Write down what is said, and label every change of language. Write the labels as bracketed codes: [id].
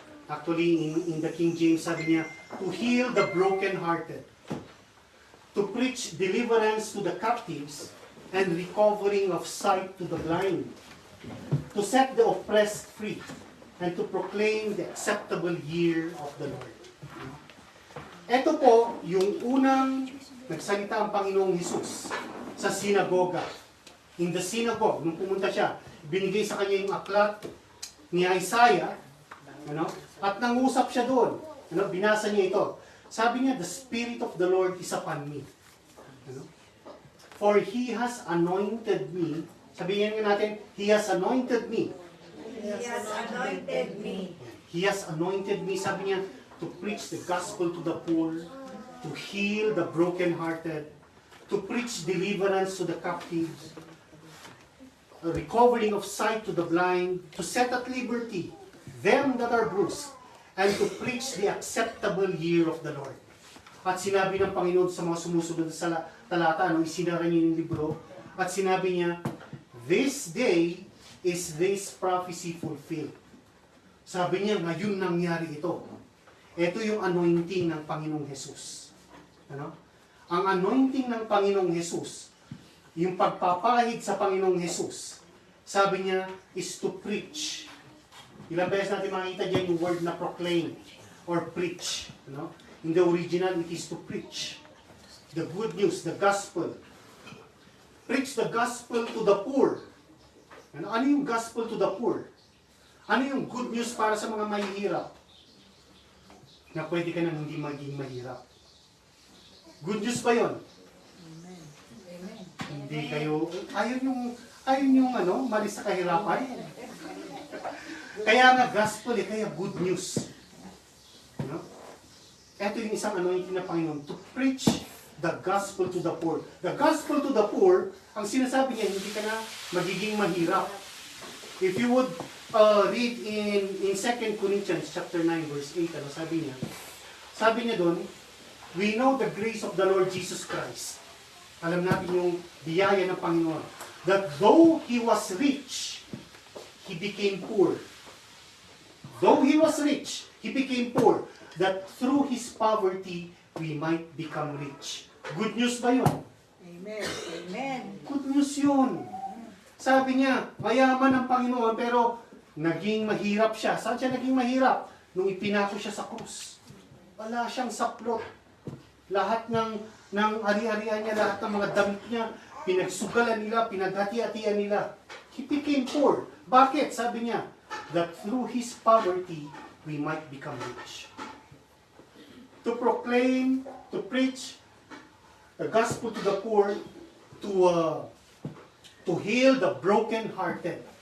[en] Actually, in the King James, [tl] sabi niya, [en] to heal the brokenhearted, to preach deliverance to the captives, and recovering of sight to the blind, to set the oppressed free, and to proclaim the acceptable year of the Lord. [tl] Ito po, yung unang nagsalita ang Panginoong Hesus sa sinagoga. [en] In the synagogue, [tl] nung pumunta siya, binigay sa kanya yung aklat ni Isaiah, at nangusap siya doon. Binasa niya ito. Sabi niya, [en] the Spirit of the Lord is upon me. For He has anointed me. [tl] Sabihin nga natin, [en] He has anointed me. He has anointed me. He has anointed me, [tl] sabi niya, [en] to preach the gospel to the poor, to heal the brokenhearted, to preach deliverance to the captives, a recovering of sight to the blind, to set at liberty them that are bruised, and to preach the acceptable year of the Lord. [tl] At sinabi ng Panginoon sa mga sumusunod sa talata, isinara niya yung libro, at sinabi niya, [en] this day is this prophecy fulfilled. [tl] Sabi niya, ngayon nangyari ito. Ito yung anointing ng Panginoong Jesus. Ano? Ang anointing ng Panginoong Jesus, yung pagpapahid sa Panginoong Jesus, sabi niya, [en] is to preach. [tl] Ilang beses natin makita dyan yung word na proclaim or preach. Ano? [en] In the original, it is to preach. The good news, the gospel. Preach the gospel to the poor. [tl] Ano yung [en] gospel to the poor? [tl] Ano yung good news para sa mga mahihirap? Na pwede ka nang hindi maging mahirap. Good news ba yun? Hindi kayo, ayun yung malis sa kahirapan. Kaya nga gospel kaya good news. Ito yung isang anointing na Panginoon, [en] to preach the gospel to the poor. The gospel to the poor, [tl] ang sinasabi niya, hindi ka na magiging mahirap. [en] If you would read in 2 Corinthians chapter 9, verse 8, [tl] ano sabi niya? Sabi niya doon, [en] we know the grace of the Lord Jesus Christ. [tl] Alam natin yung biyaya ng Panginoon. [en] That though He was rich, He became poor. Though He was rich, He became poor. That through His poverty, we might become rich. [tl] Good news ba yun? Amen. Amen. Good news yun. Sabi niya, mayaman ang Panginoon, pero naging mahirap siya. Saan siya naging mahirap? Nung ipinako siya sa krus. Wala siyang saplot. Lahat ng ari-arian niya, lahat ng mga damit niya, pinagsugalan nila, pinaghati-hatian nila. [en] He became poor. Bakit? [tl] Sabi niya, [en] that through His poverty, we might become rich. To proclaim, to preach the gospel to the poor, to heal the broken-hearted.